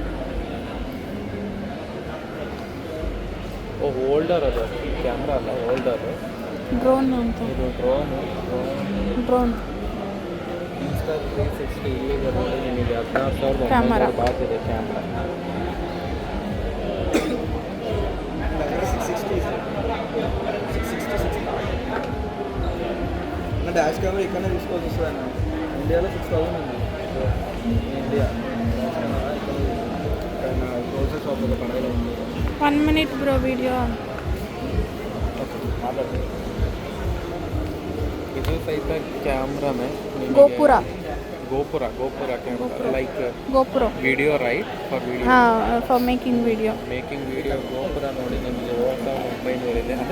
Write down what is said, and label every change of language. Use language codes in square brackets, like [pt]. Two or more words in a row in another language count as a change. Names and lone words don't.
[kn] ಹೋಲ್ಡರ್ ಅದು, ಕ್ಯಾಮ್ರಾ ಅಲ್ಲ, ಹೋಲ್ಡರ್. ಡ್ರೋನ್ ಅಂತ. ಇದು ಡ್ರೋನ್. Insta 360 ಇಲ್ಲಿಗೆ ನೋಡಿ ನಿಮಗೆ 16,900 ಬಾತ್ ಇದೆ ಕ್ಯಾಮ್ರಾ. [en] dash camera [te] ఇక్కడనే తీసుకోవాల్సి వస్తుంది అన్న. ఇండియాలో 6,000 ఉంది. ఇండియా [en] grocery shop [te] ఒక పండుగలో ఉంది. [en] 1 minute bro video. [kn] ಇದು ಸಹಿತ ಕ್ಯಾಮ್ರಾನೇ. ಗೋಪುರ [en] camera like GoPro video right for video. for making video. [kn] ಗೋಪುರ ನೋಡಿ ನಿಮಗೆ 4900 ಇದೆ. ಅಂದರೆ